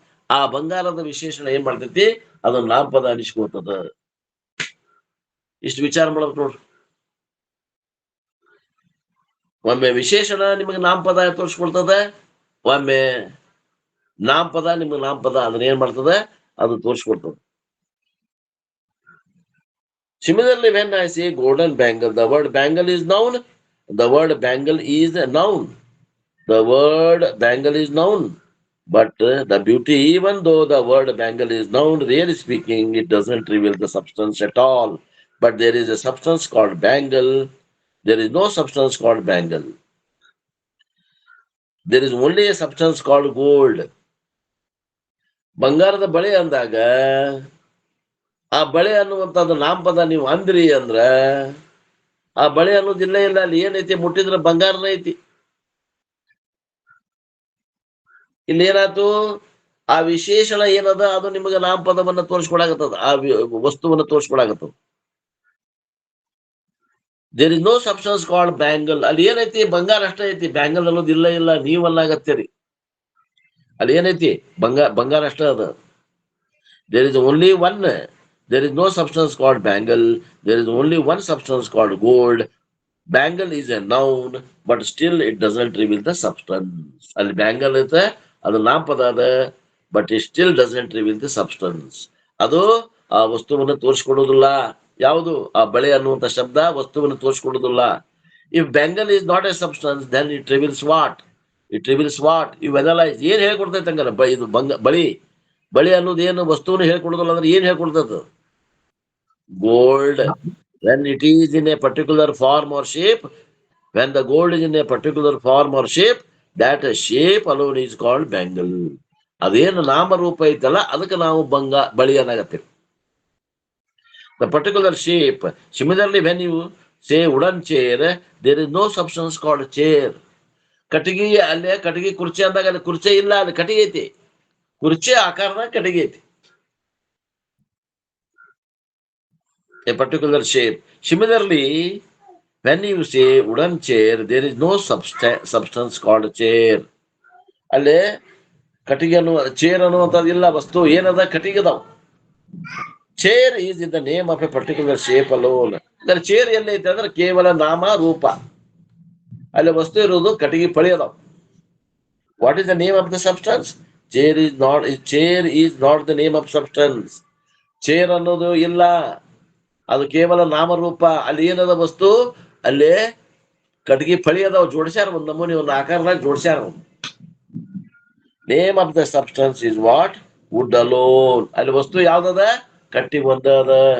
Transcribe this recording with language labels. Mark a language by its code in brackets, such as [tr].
[kn] ಆ ಬಂಗಾರದ ವಿಶೇಷಣ ಏನ್ ಮಾಡ್ತೈತಿ? ಅದನ್ನ ನಾಮಪದ ಅನಿಸ್ಕೊಳ್ತದ. ಇಷ್ಟು ವಿಚಾರ ಮಾಡ್ಬೇಕು ನೋಡ್ರಿ. ಒಮ್ಮೆ ವಿಶೇಷಣ ನಿಮಗೆ ನಾಮಪದ ತೋರಿಸ್ಕೊಡ್ತದ, ಒಮ್ಮೆ ನಾಮಪದ ನಿಮಗೆ ನಾಮಪದ ಅದನ್ನ ಏನ್ ಮಾಡ್ತದ? ಅದು ತೋರಿಸ್ಕೊಡ್ತದ. [en] Similarly, when I say golden bangle, the word bangle is noun. The word bangle is a noun. The word bangle is noun. But the beauty, even though the word bangle is noun, really speaking, it doesn't reveal the substance at all. But there is a substance called bangle. There is no substance called bangle. There is only a substance called gold. [kn] ಬಂಗಾರದ ಬಳೆ ಅಂದಾಗ ಆ ಬಳೆ ಅನ್ನುವಂಥದ್ದು ನಾಮಪದ ನೀವು ಅಂದ್ರಿ ಅಂದ್ರ, ಆ ಬಳೆ ಅನ್ನೋದಿಲ್ಲ. ಇಲ್ಲ, ಅಲ್ಲಿ ಏನೈತಿ? ಮುಟ್ಟಿದ್ರೆ ಬಂಗಾರನ ಐತಿ. ಇಲ್ಲಿ ಏನಾಯ್ತು? ಆ ವಿಶೇಷಣ ಏನದ ಅದು ನಿಮಗೆ ನಾಮಪದವನ್ನ ತೋರಿಸ್ಕೊಳಾಗತ್ತದ, ಆ ವಸ್ತುವನ್ನ ತೋರಿಸ್ಕೊಳಾಗತ್ತದ. [en] There is no substance called bangle. [kn] ಅಲ್ಲಿ ಏನೈತಿ? ಬಂಗಾರ ಅಷ್ಟೇ ಐತಿ, ಬ್ಯಾಂಗಲ್ ಅನ್ನೋದು ಇಲ್ಲ. ಇಲ್ಲ, ನೀವಲ್ಲಾಗತ್ತೀರಿ. ಅಲ್ಲಿ ಏನೈತಿ? ಬಂಗಾರ ಅಷ್ಟೇ ಅದ. [en] There is only one. There is no substance called bangle. There is only one substance called gold. Bangle is a noun, but still it doesn't reveal the substance. [kn] ಅಲ್ಲಿ ಬ್ಯಾಂಗಲ್ ಐತೆ, ಅದು ನಾಮಪದ ಅದ, [en] But it still doesn't reveal the substance. [kn] ಅದು ಆ ವಸ್ತುವನ್ನು ತೋರಿಸ್ಕೊಡೋದಿಲ್ಲ. ಯಾವುದು? ಆ ಬಳೆ ಅನ್ನುವಂಥ ಶಬ್ದ ವಸ್ತುವನ್ನು ತೋರಿಸ್ಕೊಡೋದಿಲ್ಲ. [en] If bangle is not a substance, then it reveals what? It reveals what? You analyze. [kn] ಏನ್ ಹೇಳ್ಕೊಡ್ತೈತೆ ಹಂಗಾರ? ಇದು ಬಳಿ ಅನ್ನೋದು ಏನು ವಸ್ತುವನ್ನು ಹೇಳ್ಕೊಡೋದಿಲ್ಲ ಅಂದ್ರೆ ಏನ್ ಹೇಳ್ಕೊಡ್ತದ? [en] Gold, when it is in a particular form or shape, when the gold is in a particular form or shape, that shape alone is called bangle. [kn] ಅದೇನು ನಾಮರೂಪ ಐತಲ್ಲ, ಅದಕ್ಕೆ ನಾವು ಬಳಿ ಅನ್ನಾಗತ್ತೀವಿ. [en] The particular shape. Similarly, when you say wooden chair, there is no substance called chair. [kn] ಕಟ್ಟಿಗೆ, ಅಲ್ಲೇ ಕಟ್ಟಿಗೆ ಕುರ್ಚಿ ಅಂದಾಗ ಅಲ್ಲಿ ಕುರ್ಚಿ ಇಲ್ಲ, ಅಲ್ಲಿ ಕಟ್ಟಿಗೆ ಐತಿ. ಕುರ್ಚಿ ಆಕಾರದಾಗ ಕಟ್ಟಿಗೆ ಐತಿ. [en] A particular shape. Similarly, when you say wooden chair, there is no substance called chair. [kn] ಅಲ್ಲೇ ಕಟ್ಟಿಗೆ ಅನ್ನುವ ಚೇರ್ ಅನ್ನುವಂಥದ್ದು ಇಲ್ಲ, ವಸ್ತು ಏನದ? ಕಟ್ಟಿಗೆ ಅದಾವ. [en] Chair is in the name of a particular shape alone. [kn] ಅಂದ್ರೆ ಚೇರ್ ಎಲ್ಲಿ ಐತೆ ಅಂದ್ರೆ ಕೇವಲ ನಾಮ ರೂಪ, ಅಲ್ಲಿ ವಸ್ತು ಇರುವುದು ಕಟ್ಟಿಗೆ ಪಳಿ ಅದಾವ. [en] What is the name of the substance? Chair is not the name of substance. [kn] Chair ಅನ್ನೋದು ಇಲ್ಲ, ಅದು ಕೇವಲ ನಾಮರೂಪ. ಅಲ್ಲಿ ಏನದ ವಸ್ತು? ಅಲ್ಲೇ ಕಟ್ಟಿಗೆ ಫಳಿ ಅದಾವ, ಜೋಡಿಸ್ಯಾರ, ಒಂದು ನಮೂನಿ ಒಂದು ಆಕಾರದಾಗ ಜೋಡಿಸ್ಯಾರ. [en] Name of the substance is what? Wood alone. [kn] ಅಲ್ಲಿ ವಸ್ತು ಯಾವ್ದದ? ಕಟ್ಟಿ ಒಂದದ.